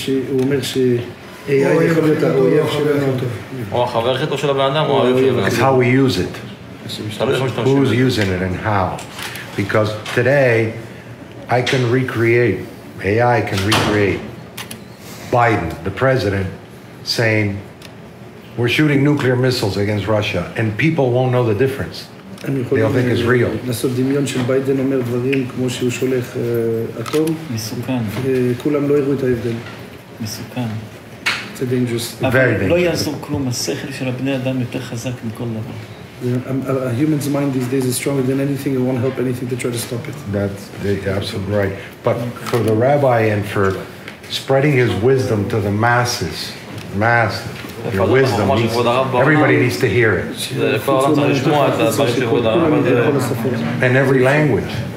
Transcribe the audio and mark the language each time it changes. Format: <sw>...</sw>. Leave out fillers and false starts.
<he>הוא אומר AI יכול להיות האויב שלנו. או החבר הכי טוב של הבן אדם, או האויב שלנו.</he> <en>It's how we use it. Who's using it and how. Because today, I can recreate, AI can recreate Biden, the president, saying, we're shooting nuclear missiles against Russia, and people won't know the difference. They'll think it's real.</en> <he>לעשות דמיון של ביידן אומר דברים כמו שהוא שולח אטום. מסוכן. כולם לא יראו את ההבדל. מסוכן.</he> <en>It's a dangerous.</en> <he>אבל לא יעזור כלום, השכל של הבני אדם יותר חזק מכל דבר.</he> <en>A human's mind these days is stronger than anything. It won't help anything to try to stop it. That's absolutely right. But for the rabbi and for spreading his wisdom to the masses. Your wisdom needs, everybody needs to hear it. In every language.</en>